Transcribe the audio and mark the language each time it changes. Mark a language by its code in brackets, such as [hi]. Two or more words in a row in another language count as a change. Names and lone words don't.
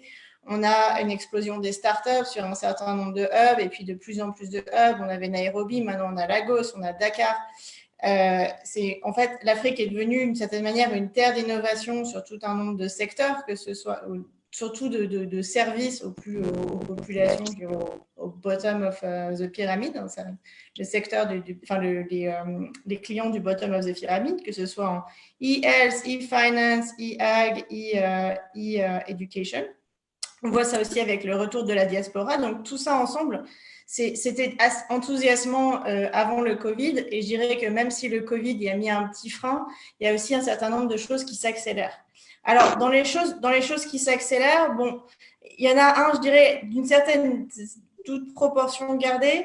[fr] On a une explosion des startups sur un certain nombre de hubs et puis de plus en plus de hubs. On avait Nairobi, maintenant on a Lagos, on a Dakar. En fait, l'Afrique est devenue d'une certaine manière une terre d'innovation sur tout un nombre de secteurs, que ce soit surtout de services aux populations au [en] bottom of the pyramid, [fr] hein, le secteur les clients du [en] bottom of the pyramid, [fr] que ce soit en e-health, e-finance, e-ag, e-education. On voit ça aussi avec le retour de la diaspora. Donc, tout ça ensemble, c'était enthousiasmant avant le Covid. Et je dirais que même si le Covid y a mis un petit frein, il y a aussi un certain nombre de choses qui s'accélèrent. Alors, dans les choses qui s'accélèrent, bon, il y en a un, je dirais, d'une certaine toute proportion gardée.